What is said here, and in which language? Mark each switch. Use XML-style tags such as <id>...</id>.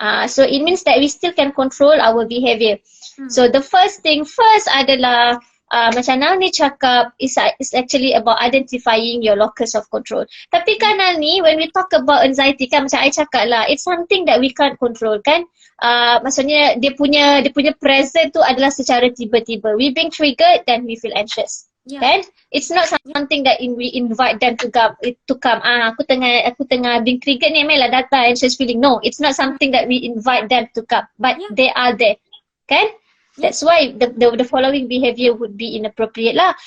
<en>So it means that we still can control our behavior. So the first thing first</en> <ms>adalah macam Nani cakap</ms> <en>is actually about identifying your locus of control. Tapi kan Nani, when we talk about anxiety</en> <ms>kan macam I cakap lah,</ms> <en>it's something that we can't control kan.</en> <ms>Maksudnya dia punya present tu adalah secara tiba-tiba.</ms> <en>We being triggered then we feel anxious. Kan? It's not something that we invite them to come.</en> <ms>Aku tengah being triggered ni, mainlah datang anxious feeling.</ms> <en>No, it's not something that we invite them to come, but they are there. Kan? That's why the following behavior would be inappropriate lah.</en>